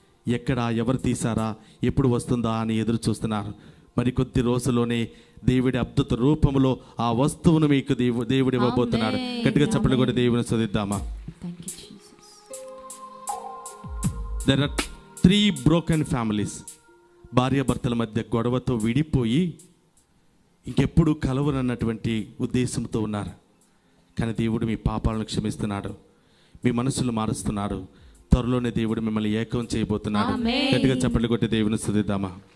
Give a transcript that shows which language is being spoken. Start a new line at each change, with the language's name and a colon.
Telugu: ఎక్కడ, ఎవరు తీశారా, ఎప్పుడు వస్తుందా అని ఎదురు చూస్తున్నారు. మరి కొద్ది రోజుల్లోనే దేవుడి అద్భుత రూపంలో ఆ వస్తువును మీకు దేవుడు ఇవ్వబోతున్నాడు. గట్టిగా చప్పట్లు కొట్టి దేవుని స్తుతిద్దామా.
English: There are 3 broken families.
Telugu: భార్యాభర్తల మధ్య గొడవతో విడిపోయి ఇంకెప్పుడు కలవరన్నటువంటి ఉద్దేశంతో ఉన్నారు. కానీ దేవుడు మీ పాపాలను క్షమిస్తున్నాడు, మీ మనసులు మారుస్తున్నాడు. త్వరలోనే దేవుడు మిమ్మల్ని ఏకం చేయబోతున్నాడు. గట్టిగా చప్పట్లు కొట్టి దేవుని స్తుతిద్దామా.